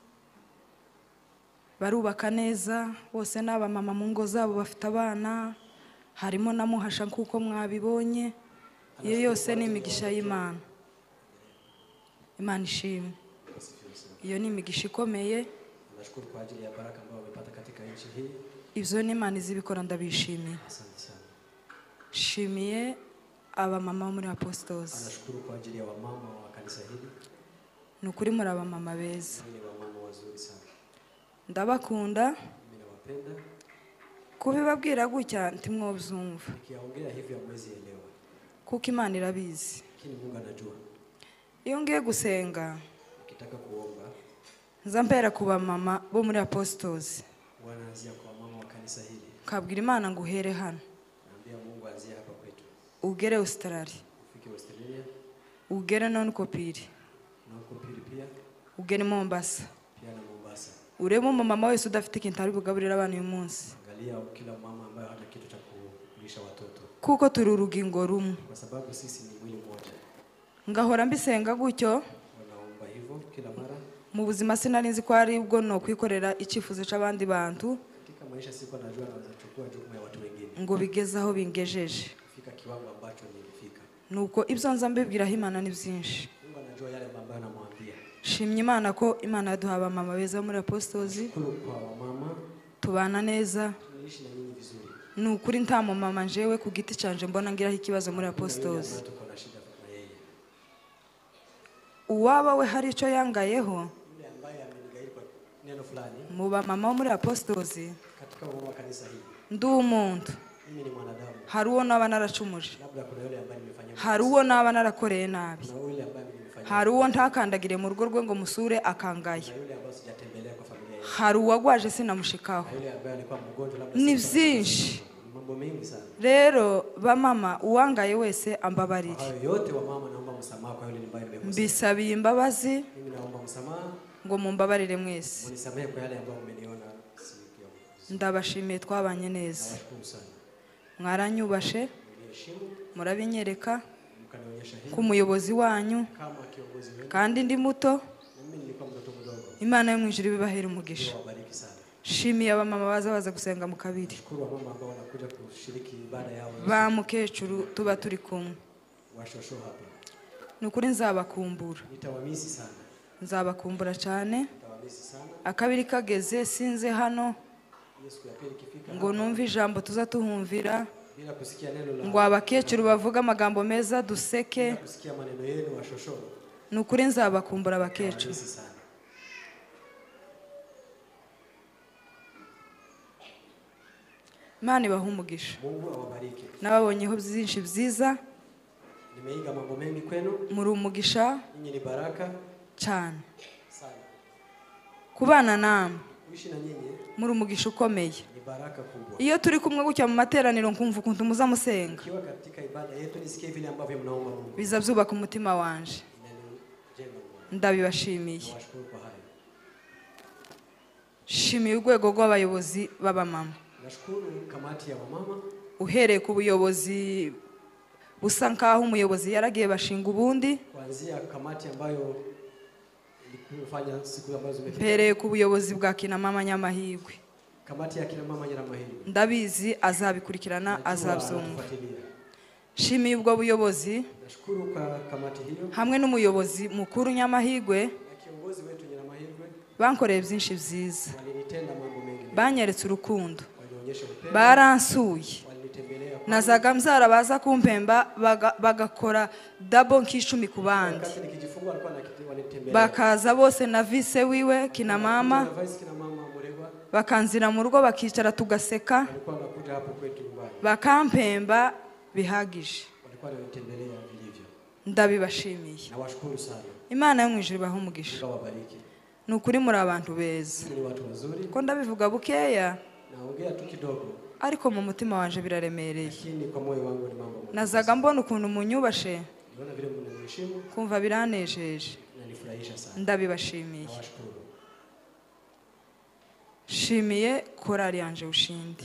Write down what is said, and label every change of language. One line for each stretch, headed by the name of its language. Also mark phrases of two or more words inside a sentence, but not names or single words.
Rundi: Barubaka neza bose, n'aba mama mu ngo zabo bafite abana, harimo na Muhasha nkuko mwabibonye. Iyo yose ni imigisha y'Imana. Imana ishimwe. Iyo ni imigisha ikomeye.
Swahili: Nashukuru kwa ajili ya baraka ambayo wamepata katika nchi hii.
Rundi: Ibyo ni Imana izibikora ndabishimiye.
Swahili: Asante sana.
Rundi: Shimiye aba mama muri apostles.
Swahili: Anashukuru kwa ajili ya wamama wa kanisa hili.
Rundi: Nukuri muri aba mama beza.
Swahili: Ni wamama wazuri sana.
Rundi: Ndabakunda.
Swahili: Mimi nawapenda.
Rundi: Kubibabwira gutya ntimwobyumva.
Swahili: Nikiongea hivi hamwezi elewa.
Rundi: Kuko Imana irabizi.
Swahili: Lakini Mungu anajua.
Rundi: Iyo ngiye gusenga,
Swahili: Ukitaka kuomba,
Rundi: nzampera kuba mama bo muri apostles.
Swahili: wanaanzia kwa mama wa kanisa hili.
Rundi: Kabwira Imana ngo uhere hano.
Swahili: Naambia Mungu anzia hapa kwetu.
Rundi: Ugere Australia.
Swahili: Ufike ufike Australia
Rundi: ugere nonko pili
Swahili: na uko pili pia
Rundi: ugere Mombasa
Swahili: pia na Mombasa.
Rundi: urebe umumama wese udafite ikintu ari bugaburira abantu uyu munsi,
Swahili: Angalia kila mama ambaye hana kitu cha kulisha watoto,
Rundi: kuko turi urugingo rumwe.
Swahili: kwa sababu sisi ni mwili mmoja.
Rundi: Ngahora mbisenga gutyo,
Swahili: Wanaomba hivyo kila mara.
Rundi: mu buzima sinari nzi ko ari ubwo no kwikorera icyifuzo c'abandi bantu
Swahili: Katika maisha siko najua naweza kuchukua jukumu ya watu wengine
Rundi: ngo bigeze aho bingejeje.
Swahili: kufika kiwango ambacho nilifika.
Rundi: Nuko ibyo nza mbibwiraho Imana ni byinshi.
Swahili: Mungu anajua yale ambayo namwambia.
Rundi: Shimye Imana ko Imana yaduha abamama beza muri Apostles,
Swahili: Shukuru kwa wamama,
Rundi: tubana neza.
Swahili: tunaishi na nyinyi vizuri.
Rundi: Ni ukuri nta mumama njewe ku giti canje mbona ngiraho ikibazo muri Apostles.
Swahili: Tuko na shida na yeye.
Rundi: Uwaba we hari ico yangayeho
Swahili: Yule ambaye amenigairi kwa neno fulani
Rundi: mu bamama bo muri Apostles,
Swahili: katika mama kanisa hili.
Rundi: ndi umuntu.
Swahili: Mimi ni mwanadamu.
Rundi: Hari uwo naba naracumuje,
Swahili: Labda kuna yule ambaye nimefanya.
Rundi: hari uwo naba narakoreye nabi,
Swahili: Kuna yule ambaye nimefanya.
Rundi: hari uwo ntakandagire mu rugo rwe ngo musure akangaya,
Swahili: Kuna yule ambaye sijatembelea kwa familia yake.
Rundi: hari uwagwaje sinamushikaho.
Swahili: Kuna yule ambaye alikuwa mgonjwa labda.
Rundi: Ni byinshi.
Swahili: Mambo mengi sana.
Rundi: Rero bamama uwangaye wese ambabarire.
Swahili: Hayo yote wa mama naomba msamaha kwa yule ambaye nimekosea.
Rundi: Mbisabiye imbabazi
Swahili: Mimi naomba msamaha.
Rundi: ngo mumbabarire mwese.
Swahili: Munisamehe kwa yale ambayo mmeniona sikio.
Rundi: Ndabashimiye twabanye neza,
Swahili: Nawashukuru sana.
Rundi: mwaranyubashe,
Swahili: Mniheshimu,
Rundi: murabinyereka
Swahili: mkanionyesha hili
Rundi: ku muyobozi wanyu,
Swahili: kama kiongozi wenu.
Rundi: kandi ndi muto.
Swahili: Na mimi nilikuwa mtoto mdogo.
Rundi: Imana yo mu ijuru ibibahera umugisha.
Swahili: Mungu awabariki sana.
Rundi: Shimiye abamama baza gusenga mu kabiri,
Swahili: Shukuru wamama ambao wanakuja kushiriki ibada yao.
Rundi: ba mukecuru tuba turi kumwe.
Swahili: Washosho hapa.
Rundi: Ni ukuri nzabakumbura,
Swahili: Nitawamisi sana.
Rundi: nzabakumbura cyane.
Swahili: Nitawamisi sana.
Rundi: Akabiri kageze sinze hano
Swahili: Yesu ya pili ikifika
Rundi: ngo numve ijambo tuza tuhumvira,
Swahili: bila kusikia neno la
Rundi: ngo abakecuru bavuga amagambo meza duseke.
Swahili: bila kusikia maneno yenu washosho.
Rundi: Ni ukuri nzabakumbura abakecuru.
Swahili: Nitawamisi sana.
Rundi: Imana ibahe umugisha.
Swahili: Mungu awabariki.
Rundi: Nababonyeho byinshi byiza,
Swahili: Nimeiga mambo mengi kwenu.
Rundi: muri umugisha
Swahili: Nyinyi ni baraka
Rundi: cyane.
Swahili: sana.
Rundi: Kubana namwe
Swahili: Kuishi na nyinyi
Rundi: muri umugisha ukomeye.
Swahili: ni baraka kubwa.
Rundi: Iyo turi kumwe gutya mu materaniro nkumva ukuntu muza musenga,
Swahili: Kiwa katika ibada yetu nisikie vile ambavyo mnaomba Mungu.
Rundi: biza byubaka umutima wanje.
Swahili: Inanijenga moyo.
Rundi: Ndabibashimiye.
Swahili: Nawashukuru kwa hayo.
Rundi: Shimiye urwego rw'abayobozi b'abamama,
Swahili: Nashukuru kamati ya wamama
Rundi: uhereye ku buyobozi busa nkaho umuyobozi yaragiye bashinga ubundi,
Swahili: kuanzia kamati ambayo ilifanya siku ambazo zimepita.
Rundi: mpereye ku buyobozi bwa kina mama Nyamahirwe.
Swahili: Kamati ya kina mama Nyiramahirwe.
Rundi: Ndabizi azabikurikirana,
Swahili: Najua
Rundi: azabyumva.
Swahili: anatufuatilia.
Rundi: Shimiye ubwo buyobozi
Swahili: Nashukuru kwa kamati hiyo
Rundi: hamwe n'umuyobozi mukuru Nyamahirwe,
Swahili: na kiongozi wetu Nyiramahirwe.
Rundi: bankoreye byinshi byiza,
Swahili: Walinitenda mambo mengi.
Rundi: banyeretse urukundo,
Swahili: Walionyesha upendo.
Rundi: baransuye.
Swahili: Walinitembelea.
Rundi: Nazaga mzara baza kumpemba bagakora double nk'icumi ku bandi,
Swahili: Wakati nikijifungua alikuwa wanitembelea.
Rundi: bakaza bose na vise wiwe kina mama,
Swahili: Vice kina mama Muregwa
Rundi: bakanzira mu rugo bakicara tugaseka,
Swahili: walikuwa wanakuja hapo kwetu nyumbani.
Rundi: bakampemba bihagije.
Swahili: Walikuwa wanitembelea vilivyo.
Rundi: Ndabibashimiye.
Swahili: Nawashukuru sana.
Rundi: Imana yo mu ijuru ibahe umugisha.
Swahili: Mungu awabariki.
Rundi: Ni ukuri muri abantu beza,
Swahili: Ni watu wazuri.
Rundi: ko ndabivuga bukeya
Swahili: Naongea tu kidogo
Rundi: ariko mu mutima wanje biraremereye.
Swahili: lakini kwa moyo wangu ni mambo mengi.
Rundi: Nazaga mbona ukuntu munyubashe
Swahili: Niona vile mnaniheshimu
Rundi: kumva biranejeje.
Swahili: na nifurahisha sana.
Rundi: Ndabibashimiye.
Swahili: Nawashukuru.
Rundi: Shimiye korali yanje Ushindi.